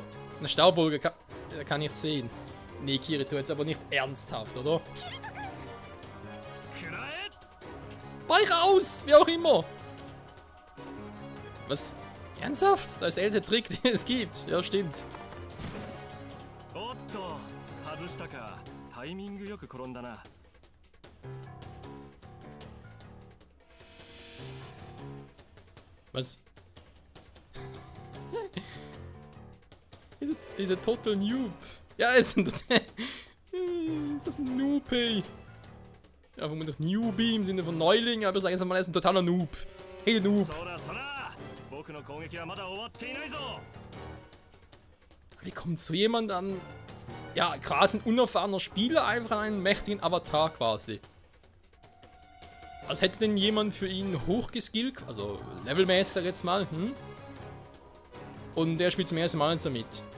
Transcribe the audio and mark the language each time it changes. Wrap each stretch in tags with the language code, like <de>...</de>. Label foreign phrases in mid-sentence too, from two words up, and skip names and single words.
<de>Eine Staubwolke kann ich jetzt sehen. Nee, Kirito jetzt aber nicht ernsthaft, oder? Weich raus! Wie auch immer! Was? Ernsthaft? Das ist der älteste Trick, den es gibt. Ja, stimmt.</de> <ja>おっと、外したか。タイミングよく転んだな。</ja> <de>Was?</de> <en>He's a total noob.</en> <de>Ja, er ist ein total... Ist das ein Noob, ey? Ja, vermutlich Newbie im Sinne von Neuling, aber sagen wir mal, er ist ein totaler Noob. Hey, der Noob.</de> <ja>そらそら、僕の攻撃はまだ終わっていないぞ。</ja> <de>Wie kommt so jemand an... Ja, quasi ein unerfahrener Spieler einfach an einen mächtigen Avatar quasi. Was hätte denn jemand für ihn hochgeskillt, also levelmäßig sag ich jetzt mal, Und der spielt zum ersten Mal jetzt damit.</de>